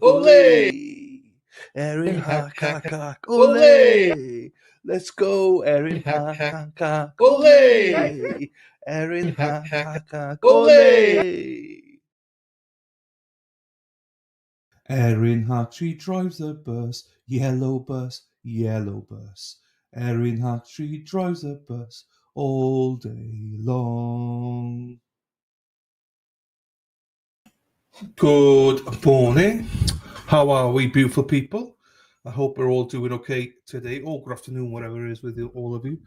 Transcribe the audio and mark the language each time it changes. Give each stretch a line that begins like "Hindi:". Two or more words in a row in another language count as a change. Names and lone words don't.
English: Ole! ole. Erin Hack, hack, hack, hack, hack. hack, Ole! ole. Let's go, Erin Hack, hack, hack. hack, hack, Ole! ole. Erin Hack, hack, hack. hack, hack, Ole! ole. Erin Hack, she drives a bus, yellow bus, yellow bus. Erin Hack, she drives a bus all day long. Good morning. How are we, beautiful people? I hope we're all doing okay today, or good afternoon, whatever it is with all of you.